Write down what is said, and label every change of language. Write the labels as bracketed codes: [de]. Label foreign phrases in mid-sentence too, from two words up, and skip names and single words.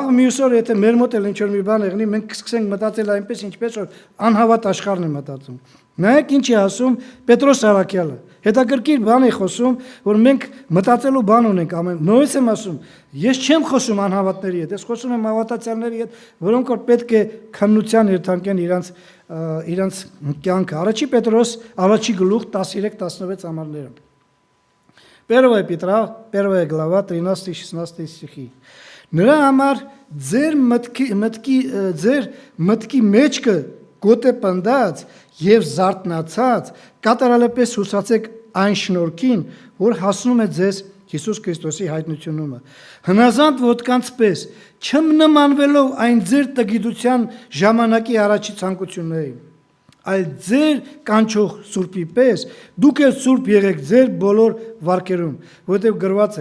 [hy] մյուս օր եթե մեր մոտ էլ ինչ-որ մի բան եղնի, մենք կսկսենք մտածել այնպես, ինչպես որ անհավատ աշխարհն է մտածում։ Նայեք ինչ է ասում Պետրոս Արաքյալը։ Հետաքրքիր բան է խոսում, որ մենք մտածելու բան ունենք ամեն։ Նույնպես եմ ասում, ես չեմ խոսում անհավատների հետ, ես խոսում եմ հավատացյալների հետ, որոնք որ պետք է քննության երթանկեն իրանց կյանքը։ Առաջի Պետրոս, առաջի գլուխ 13-16 համարները։ [ru] 1 Петра, 1 глава, 13-16 стихи. [hy] Նրա համար ձեր մտքի մեջքը գոտե պնդած եւ զարթնացած կատարալապես հուսացեք այն շնորհքին, որ հասնում է ձեզ Հիսուս Քրիստոսի հայտնությունումը։ Հնազանդ ոտկանց պես չնմանվելով այն ձեր տգիտության ժամանակի առաջի ցանկություններին, այլ ձեր կանչող Սուրբի պես դուք էլ սուրբ եղեք ձեր բոլոր վարքերում, որովհետև գրված է.